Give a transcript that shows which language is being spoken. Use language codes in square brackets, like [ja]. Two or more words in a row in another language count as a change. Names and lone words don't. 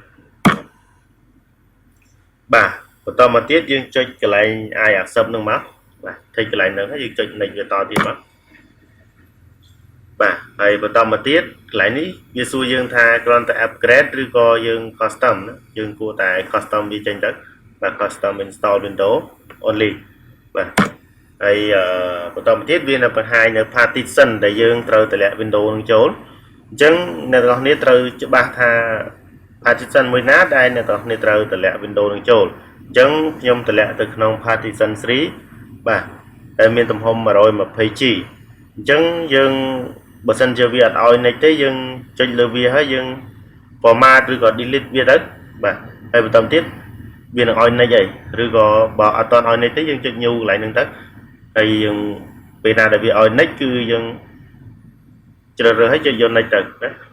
[km] បាទបន្តមកទៀតយើងចុចកន្លែង [en] I accept [km] នឹងមកបាទថេកកន្លែងហ្នឹងហើយយើងចុច next វាតទៀតមកបាទហើយបន្តមកទៀតកន្លែងនេះវាសួរយើងថាគ្រាន់តែ upgrade ឬក៏យើង custom ណាយើងគួរតែ custom វាចេញទៅបាទ [en] custom install Windows only [km] បាទហើយបន្តមកទៀតវានៅបង្ហាញនៅ partition ដែលយើងត្រូវតម្លាក់ window នឹងចូលអញ្ចឹងអ្នកទាំងអស់គ្នា ត្រូវច្បាស់ថា partition មួយណាដែលអ្នកទាំងអស់គ្នាត្រូវតម្លាក់ window នឹងចូលអញ្ចឹងខ្ញុំតម្លាក់ទៅក្នុង partition 3បាទដែលមានទំហំ 120G អញ្ចឹងយើងបើសិនជាវាអត់ឲ្យនិចទេយើងចុចលើវាហើយយើង format ឬក៏ delete វាទៅបាទហើយបន្តទៀតវានឹងឲ្យនិចអីឬក៏បើអត់តន់ឲ្យនិចទេយើងចុច new កន្លែងហ្នឹងទៅហើយយើងពេលណាដែលវាឲ្យនិចគឺយើងជ្រើសរើសឲ្យចុចយកនិចទៅណា